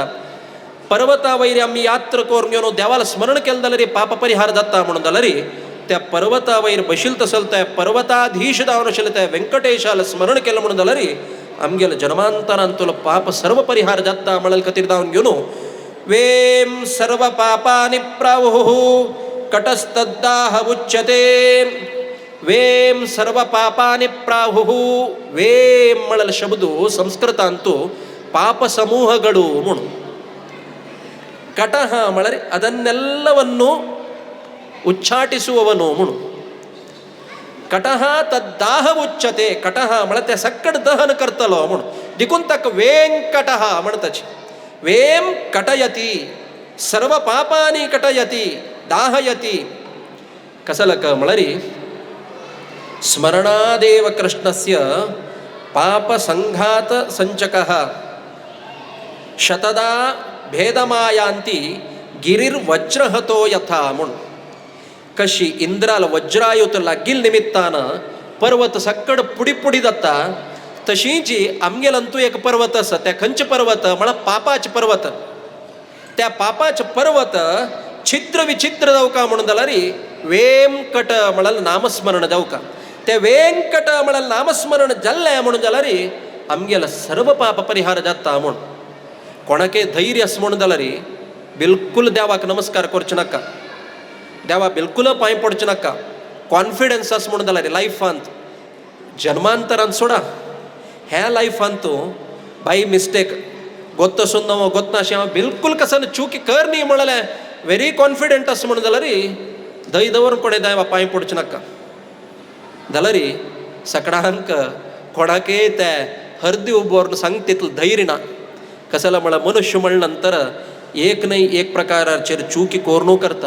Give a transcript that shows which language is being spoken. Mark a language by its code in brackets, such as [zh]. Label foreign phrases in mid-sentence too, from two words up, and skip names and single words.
[kok] पर्वता वयर आमी यात्रा करून घेवन देवाला स्मरण केलें जाल्यार पाप परिहार जाता म्हणून जाल्यार त्या पर्वता वयर बशिल्लो तसलो त्या पर्वताधीश जावन आशिल्लो त्या वेंकटेशाला स्मरण केलें म्हणून जाल्यार आमगेलो जन्मांतरांतलो पाप सर्व परिहार जाता म्हळ्यार खातीर जावन घेवन [sa] वेम सर्व पापानि प्राहुः कटस्तद्दाह उच्यते. वेम सर्व पापानि प्राहुः [kok] वेम म्हळ्यार शब्द ಸಂಸ್ಕೃತಾಂತೂ [kn] ಪಾಪ ಸಮೂಹಗಳು [kok] म्हणून ಕಟಹ म्हळ्यार [kn] ಅದನ್ನೆಲ್ಲವನ್ನು ಉಚ್ಚಾಟಿಸುವವನು [kok] म्हणून [sa] कटह तद्दाह उच्यते. [kok] कटह म्हळ्यार ते सक्कड दहन करतलो म्हणून देखून ताका वेंकटः म्हणटाची. [sa] वेम कटयति सर्व पापानि कटयति दाहयति. [kok] कसलक म्हळ्यार [sa] स्मरणादेव कृष्णस्य पाप संघात संचकः शतदा भेदमायांती गिरिर्वज्रहतो यथा [kok] म्हणून कशी इंद्राला वज्रायुत लागील निमित्तानं पर्वत सक्कड पुडी पुडी जाता तशींची आमगेलंतू एक पर्वत आसा. त्या खंयचे पर्वत म्हळ्यार पापाचे पर्वत. त्या पापाचे पर्वत छिद्र विचित्र जावका म्हणून जाल्यार वेंकट म्हळ्यार नामस्मरण जावका. ते वेंकट म्हळ्यार नामस्मरण जाल्लें म्हणून जाल्यार आमगेलो सर्व पाप परिहार जाता म्हणून. कोणाके धैर्य आसा म्हणून जाल्यार बिलकुल देवाक नमस्कार करचे नाका. देवा बिलकुल पांय पडचे नाका. कॉन्फिडन्स आसा म्हणून जाल्यार लायफांत जन्मांतरांत सोडा ह्या लायफांत [en] by mistake [kok] ಗೊತ್ತसून ಗೊತ್ತನಾಶಿ हांव बिलकुल कसन चूक कर न्ही म्हळ्यार [en] very confident [kok] आसा म्हणून जाल्यार धंय दवरून कोणें देवा पांय पडचे नाका. जाल्यार सकाळांक कोणाकय ते हर्दी उबोरून सांग तितलो धैर्य ना. कसला म्हळ्यार मनुष्य म्हणल्या नंतर एक न्हय एक प्रकाराचेर चुकी कोरणू करता.